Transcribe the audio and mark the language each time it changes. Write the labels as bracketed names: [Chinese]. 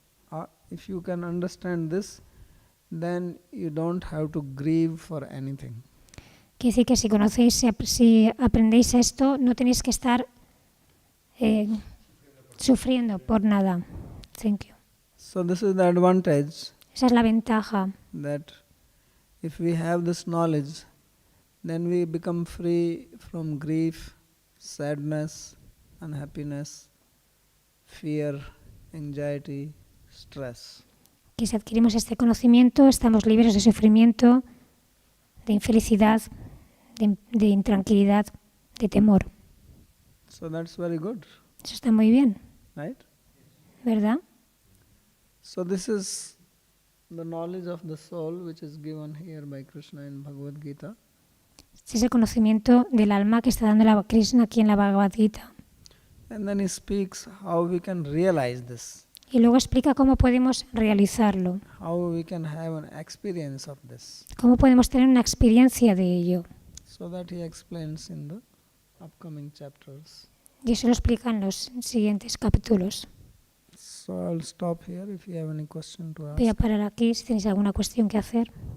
[English] That if you can understand this, then you don't have to grieve for anything. [Spanish] Quiere decir que si conocéis, si aprendéis esto, no tenéis que estar sufriendo por nada. [English] Thank you. So this is the advantage, [Spanish] Esa es la ventaja. [English] that if we have this knowledge, then we become free from grief, sadness, unhappiness, fear, anxiety, stress. [Spanish] Que si adquirimos este conocimiento, estamos libres de sufrimiento, de infelicidad, de intranquilidad, de temor. [English] So that's very good, [Spanish] Eso está muy bien, [English] right? [Spanish] ¿verdad? [English] So this is the knowledge of the soul which is given here by Krishna in Bhagavad Gita. [Spanish] Este es el conocimiento del alma que está dando la Krishna aquí en la Bhagavad Gita. [English] And then he speaks how we can realize this, [Spanish] Y luego explica cómo podemos realizarlo, [English] how we can have an experience of this. [Spanish] cómo podemos tener una experiencia de ello. [English] So that he explains in the upcoming chapters. [Spanish] Y eso lo explica en los siguientes capítulos. [English] So I'll stop here if you have any question to ask. [Spanish] Voy a parar aquí si tenéis alguna cuestión que hacer.